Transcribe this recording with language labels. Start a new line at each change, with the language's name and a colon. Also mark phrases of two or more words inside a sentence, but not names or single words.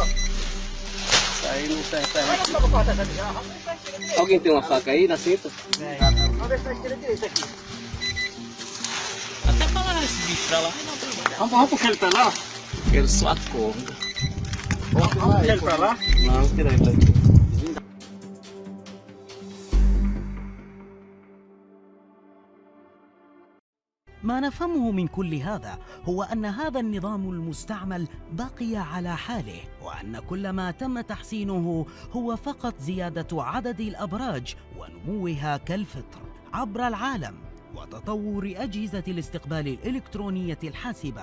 Portuguese: Isso aí não serve. Alguém tem uma faca aí na cinta? Vamos ver se vai tirar direito aqui. Até falar esse bicho pra lá. Vamos puxar ele pra lá? Quero só a corda. Vamos puxar ele pra lá? Não, tirar ele daqui.
Arabic: ما نفهمه من كل هذا هو أن هذا النظام المستعمل بقي على حاله، وأن كل ما تم تحسينه هو فقط زيادة عدد الأبراج ونموها كالفطر عبر العالم وتطور أجهزة الاستقبال الإلكترونية الحاسبة.